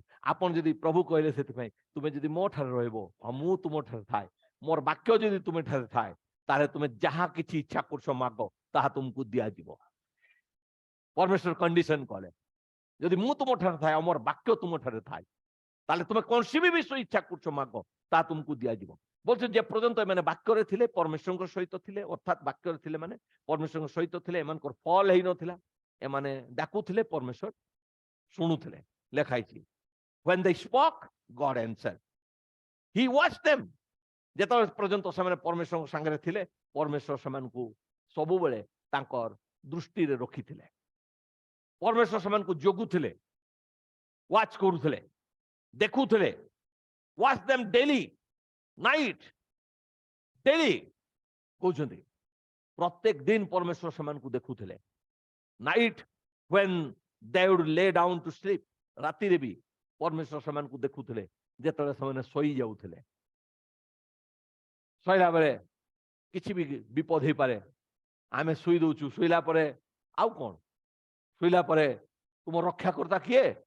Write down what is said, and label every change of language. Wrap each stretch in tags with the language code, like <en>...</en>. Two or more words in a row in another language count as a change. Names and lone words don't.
<or>ଆପଣ ଯଦି ପ୍ରଭୁ କହିଲେ, ସେଥିପାଇଁ ତୁମେ ଯଦି ମୋ ଠାରେ ରହିବ ଆଉ ମୁଁ ତୁମ ଠାରେ ଥାଏ, ମୋର ବାକ୍ୟ ଯଦି ତୁମେ ଠାରେ ଥାଏ, ତାହେଲେ ତୁମେ ଯାହା କିଛି ଇଚ୍ଛା କରୁଛ ମାଗ, ତାହା ତୁମକୁ ଦିଆଯିବ। ପରମେଶ୍ୱର କଣ୍ଡିସନ କଲେ, ଯଦି ମୁଁ ତୁମ ଠାରେ ଥାଏ ଆଉ ମୋର ବାକ୍ୟ ତୁମ ଠାରେ ଥାଏ, ତାହେଲେ ତୁମେ କୌଣସି ବି ବିଷୟ ଇଚ୍ଛା କରୁଛ ମାଗ, ତାହା ତୁମକୁ ଦିଆଯିବ।</or> <bn>বলছে যে পর্যন্ত</bn> <or>এମାନେ ବାକ୍ୟରେ ଥିଲେ, ପରମେଶ୍ୱରଙ୍କ ସହିତ ଥିଲେ, ଅର୍ଥାତ୍ ବାକ୍ୟରେ ଥିଲେ ମାନେ ପରମେଶ୍ୱରଙ୍କ ସହିତ ଥିଲେ, ଏମାନଙ୍କର ଫଲ ହେଇନଥିଲା, ଏମାନେ ଡାକୁଥିଲେ, ପରମେଶ୍ୱର ଶୁଣୁଥିଲେ। ଲେଖା ହେଇଛି</or> <en>when they spoke God answered, he watched them।</en> <or>ଯେତେବେଳେ ପର୍ଯ୍ୟନ୍ତ ସେମାନେ ପରମେଶ୍ୱରଙ୍କ ସାଙ୍ଗରେ ଥିଲେ, ପରମେଶ୍ୱର ସେମାନଙ୍କୁ ସବୁବେଳେ ତାଙ୍କର ଦୃଷ୍ଟିରେ ରଖିଥିଲେ। ପରମେଶ୍ୱର ସେମାନଙ୍କୁ ଜଗୁଥିଲେ, ୱାଚ୍ କରୁଥିଲେ, ଦେଖୁଥିଲେ।</or> <en>watch them daily, night, daily କହୁଛନ୍ତି।</en> <or>ପ୍ରତ୍ୟେକ ଦିନ ପରମେଶ୍ୱର ସେମାନଙ୍କୁ ଦେଖୁଥିଲେ।</or> <en>ନାଇଟ୍ when they would lay down to sleep,</en> <or>ରାତିରେ ବି ପରମେଶ୍ୱର ସେମାନଙ୍କୁ ଦେଖୁଥିଲେ, ଯେତେବେଳେ ସେମାନେ ଶୋଇ ଯାଉଥିଲେ। ଶୋଇଲା ବେଳେ କିଛି ବି ବିପଦ ହେଇପାରେ, ଆମେ ଶୋଇ ଦଉଛୁ, ଶୋଇଲା ପରେ ଆଉ କଣ? ଶୋଇଲା ପରେ ତୁମ ରକ୍ଷାକର୍ତ୍ତା କିଏ?</or>